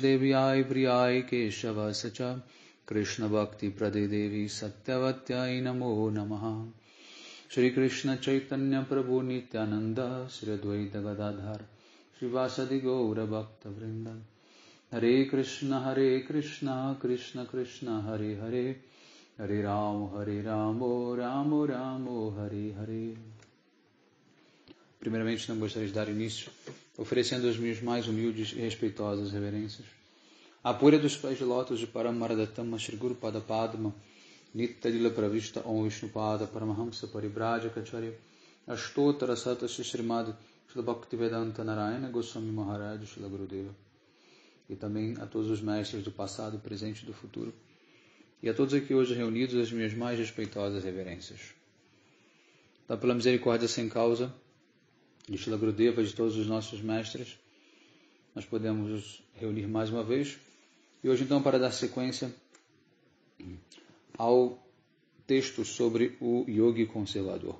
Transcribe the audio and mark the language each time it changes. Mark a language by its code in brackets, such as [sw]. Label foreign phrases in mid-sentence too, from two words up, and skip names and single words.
[sa] Devi Ai Priyai Keshava Sacha Krishna Bhakti Prade Devi Satyavatyai Namo Namaha Shri Krishna Chaitanya Prabhu Nityananda Shri Advaita Gadadhar Srivasadi Gaura Bhakta Vrinda Hare Krishna Krishna Krishna Hare Hare Hare Ramo Ramo Ramo Hare Hare. [pt] Primeiramente, não gostaria de dar início oferecendo as minhas mais humildes e respeitosas reverências à pura dos pés de lótus de [sa] Paramaradatama Shri Guru Pada Padma Nitya Lila Pravishta Om Vishnupada Paramahamsa Paribhraja Acharya Ashtotara Sata Srimad Shri Bhaktivedanta Narayana Goswami Maharaj Shri Gurudeva, [pt] e também a todos os mestres do passado, presente e do futuro, e a todos aqui hoje reunidos as minhas mais respeitosas reverências. Então, pela misericórdia sem causa de Shri Gurudeva, de todos os nossos mestres, nós podemos nos reunir mais uma vez, e hoje então para dar sequência ao texto sobre o yogi conservador.